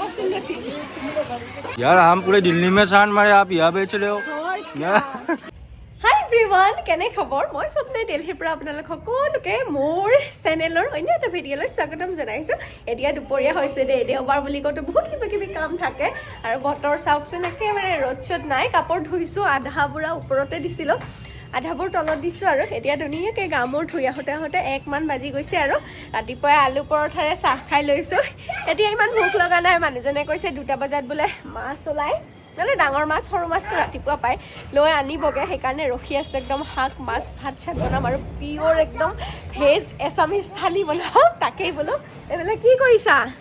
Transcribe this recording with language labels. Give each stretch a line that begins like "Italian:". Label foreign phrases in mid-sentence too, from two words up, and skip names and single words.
Hindi: यार हम पूरे दिल्ली में शान मारे आप यहाँ बेच रहे हो
English: hi everyone
Assamese: কেনে খবৰ মই স্বপ্নে দিল্লীৰ পৰা আপোনালোক সকলোকে মোৰ চেনেলৰ অন্য এটা ভিডিঅ'লৈ স্বাগতম জনাইছোঁ এতিয়া দুপৰীয়া হৈছে দেই দেওবাৰ বুলি কওঁতে বহুত কিবা কাম থাকে আৰু বতৰ চাওকচোন একেবাৰে ৰ'দ চ'দ নাই কাপোৰ ধুইছোঁ আধাবোৰ ওপৰতে দিছিলোঁ আধাবোৰ তলত দিছোঁ আৰু এতিয়া ধুনীয়াকৈ গা মূৰ ধুই আহোঁতে 1 মান বাজি গৈছে আৰু ৰাতিপুৱাই আলু পৰঠাৰে চাহ খাই লৈছোঁ এতিয়া ইমান ভোক লগা নাই মানুহজনে কৈছে 2টা বজাত বোলে মাছ ওলায় মানে ডাঙৰ মাছ সৰু মাছটো ৰাতিপুৱা পায় লৈ আনিবগে সেইকাৰণে ৰখি আছোঁ একদম শাক মাছ ভাত চাত বনাম আৰু পিয়ৰ একদম
English: veg Assamese thali
Assamese: বনাম তাকেই বোলো এইবিলাক কি কৰিছা